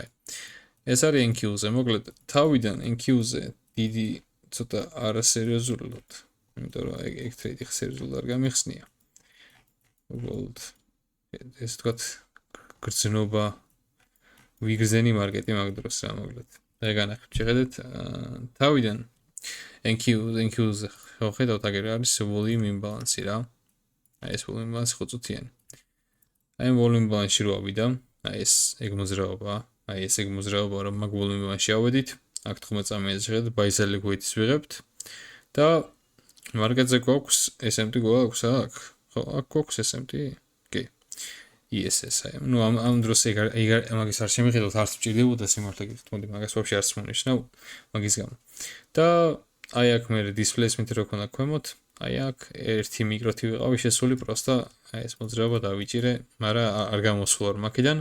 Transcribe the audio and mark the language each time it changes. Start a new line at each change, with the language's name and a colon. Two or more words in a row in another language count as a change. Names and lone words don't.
Georgian: ეს არის NQ-ზე, მოკლედ, თავიდან NQ-ზე დიდი ცოტა არასერიოზულად, იმიტომ რომ ეგ ტრეიდი სერიოზულად არ გამიხსნია. უბრალოდ ეს თქვათ გრძნობა ვიგრძენი მარკეტი მაგ დროს რა მოკლედ. და განახებ შეხედეთ, თავიდან NQ-ზე ხედავთ აგერ არის
English: volume imbalance
Georgian: რა. აი ეს
English: volume imbalance
Georgian: 5 წუთიანი. აი
English: volume imbalance-ში
Georgian: რო ავიდა, აი ეს ეგ მოძრაობა, რომ მაგ
English: volume imbalance-ში
Georgian: ავედით, აქ 15 წამიაზე შეხედეთ,
English: buy-sell liquidity-ს
Georgian: ვიღებთ და მარკეტზე გვაქვს SMT გვაქვს აქ. ხო, აქ გვაქვს SMT? კი. ESS აი, ამ დროს მაგის არ შემიხედავთ, არც მჭირდებოდა სიმართლე გითხრათ, მოდი მაგას ვაფშე არც მონიშნავ მაგის გამო. და აი აქ მე displacement რო ქონდა ქვემოთ, აი აქ ერთი მიკროთი ვიყავი შესული, პროსტა აი ეს მოძრაობა დავიჭირე, მაგრამ არ გამოსულა რომ აქედან.